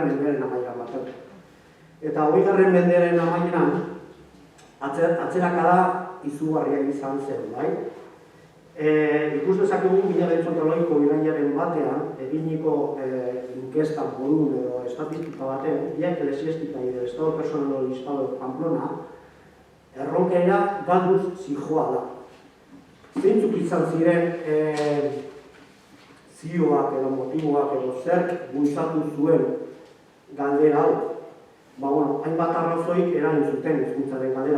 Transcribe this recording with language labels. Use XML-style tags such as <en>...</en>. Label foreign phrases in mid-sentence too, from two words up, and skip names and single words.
<eu>mendearen amaieran barkatu. Eta 20. mendearen amaieran, atzerakada izugarria izan zen, bai? Ikus dezakegu 1908ko irailaren batean, eginiko inkestan modun edo estatistika baten,</eu> <es>Vía Eclesiástica y del Estado Personal del Estado de Pamplona,</es> <eu>erronkera galduz zijoa da. Zeintzuk izan ziren zioak edo motiboak edo zerk bultzatu zuen galdera hau. Hainbat arrazoik eragin zuten hizkuntzaren galdera.</eu>